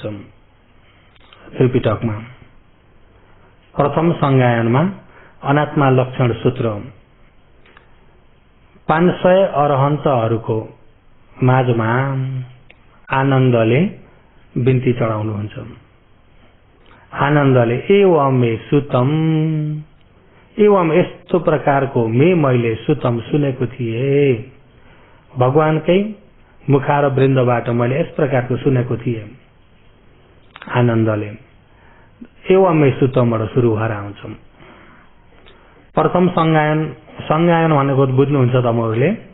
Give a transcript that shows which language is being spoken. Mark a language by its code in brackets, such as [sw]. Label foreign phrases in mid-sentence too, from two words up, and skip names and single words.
[ne] त्रिपिटकमा प्रथम संज्ञायनमा अनात्मा लक्षण सूत्र 500 अरहन्तहरूको माझमा आनन्दले बिन्ती चढाउनुहुन्छ। आनन्दले [pi] एवं मे सुतम, [ne] एवं यस्तो प्रकारको मैले सुतम सुनेको थिएँ, भगवानकै मुखार वृन्दबाट मैले यस प्रकारको सुनेको थिएँ। आनन्दले [pi] एवं मे सुतमबाट [ne] सुरु भएर आउँछ। प्रथम संज्ञायन भनेको बुझ्नुहुन्छ तपाईहरुले?